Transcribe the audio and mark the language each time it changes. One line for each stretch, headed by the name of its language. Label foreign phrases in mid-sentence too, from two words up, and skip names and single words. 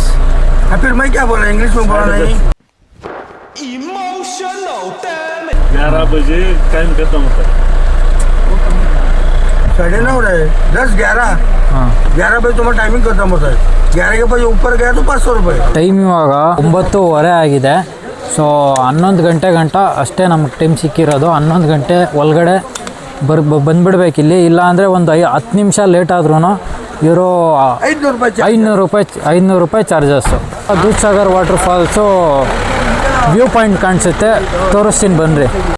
Hindi: फिर मैं क्या बोला, इंग्लिश में बोला नहीं। 11 बजे टाइम खत्म होता है। 9:30 रहे 10 11। हाँ 11 बजे तुम्हारा टाइमिंग खत्म होता है। 11 के बजे ऊपर गया तो 500 रुपये।
Kannada: ಟೈಮ್ ಇವಾಗ 9:30 ಆಗಿದೆ. ಸೊ 11 ಗಂಟೆ ಗಂಟ ಅಷ್ಟೇ ನಮಗೆ ಟೈಮ್ ಸಿಕ್ಕಿರೋದು. 11 ಗಂಟೆ ಒಳಗಡೆ ಬಂದುಬಿಡ್ಬೇಕಿಲ್ಲಿ. ಇಲ್ಲ ಅಂದರೆ ಒಂದು 10 ನಿಮಿಷ ಲೇಟ್ ಆದ್ರೂ ಇವರು 500 ರೂಪಾಯಿ ಚಾರ್ಜಸ್ಸು. ದೂದ್ ಸಾಗರ್
English: water falls view point
Kannada: ಕಾಣಿಸುತ್ತೆ, ತೋರಿಸ್ತೀನಿ ಬನ್ನಿರಿ.